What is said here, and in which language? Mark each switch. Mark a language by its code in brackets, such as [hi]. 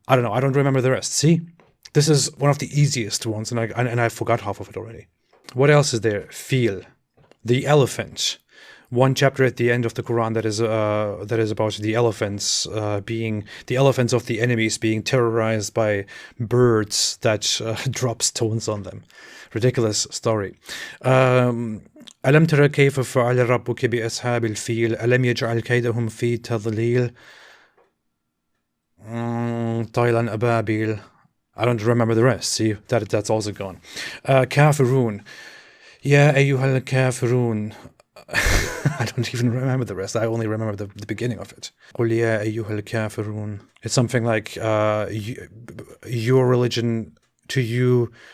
[en] I don't know. I don't remember the rest. See? This is one of the easiest ones, and I forgot half of it already. What else is there? Fil. The elephant. One chapter at the end of the Quran that is about the elephants of the enemies being terrorized by birds that drop stones on them. Ridiculous story. [ar] ألم تر كيف فعل ربك بأصحاب الفيل ألم يجعل كيدهم في تضليل طيلا أبابيل. [en] I don't remember the rest. See, that's also gone. Kafirun. [ar] Ya ayyuhal kafirun. [en] I don't even remember the rest. I only remember the beginning of it. [ar] قُلْ يَا أَيُّهَا الْكَافِرُونَ. [en] It's something like, your religion, to you